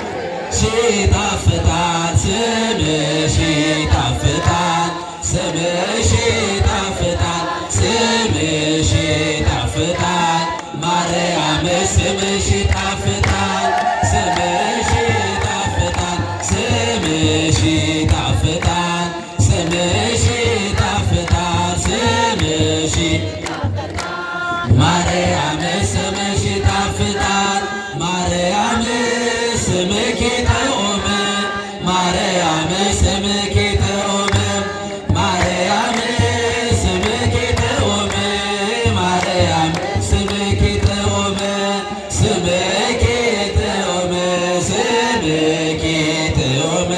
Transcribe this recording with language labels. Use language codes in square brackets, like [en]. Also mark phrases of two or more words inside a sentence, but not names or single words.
[am] ይጣፍጣል ስምሽ ይጣፍጣል፣ ስምሽ ይጣፍጣል፣ ስምሽ ይጣፍጣል፣ ማርያም ስምሽ ይጣፍጣል፣ ስምሽ ይጣፍጣል፣ ስምሽ ይጣፍጣል፣ ስምሽ ይጣፍጣል፣ ስምሽ ማርያም ስምሽ ይጣፍጣል፣ [ti] ማርያም ስምኪ ጥዑም፣ ማርያም ስምኪ ጥዑም፣ ማርያም ስምኪ ጥዑም፣ ማርያም ስምኪ ጥዑም፣ ስምኪ ጥዑም፣ ስምኪ ጥዑም፣